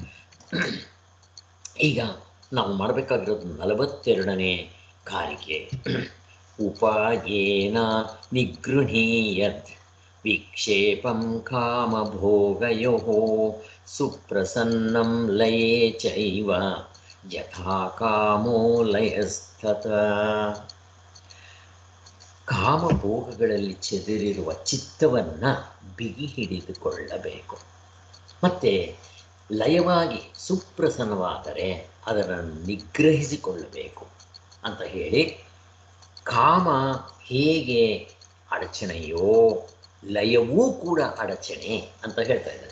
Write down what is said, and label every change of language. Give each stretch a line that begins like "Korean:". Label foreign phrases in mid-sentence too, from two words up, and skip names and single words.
Kannada: ಈಗ ನಾವು ಮಾಡಬೇಕಾಗಿರೋದು 42ನೇ ಕಾರಿಕೆ.
Sanskrit: ಉಪಾಯೇನ ನಿಗೃಹೀಯದ್ ವಿಕ್ಷೇಪಂ ಕಾಮಭೋಗಯೋ ಸುಪ್ರಸನ್ನಂ ಲಯೇ ಚೈವ ಯಥಾ ಕಾಮೋ ಲಯಸ್ಥತ.
Kannada: ಕಾಮಭೋಗಗಳಲ್ಲಿ ಚೆದರಿರುವ ಚಿತ್ತವನ್ನು ಬಿಗಿ ಹಿಡಿದುಕೊಳ್ಳಬೇಕು. ಮತ್ತು ಲಯವಾಗಿ ಸುಪ್ರಸನ್ನವಾದರೆ ಅದನ್ನು ನಿಗ್ರಹಿಸಿಕೊಳ್ಳಬೇಕು ಅಂತ ಹೇಳಿ, ಕಾಮ ಹೇಗೆ ಅಡಚಣೆಯೋ ಲಯವೂ ಕೂಡ ಅಡಚಣೆ ಅಂತ ಹೇಳ್ತಾ ಇದ್ದಾರೆ.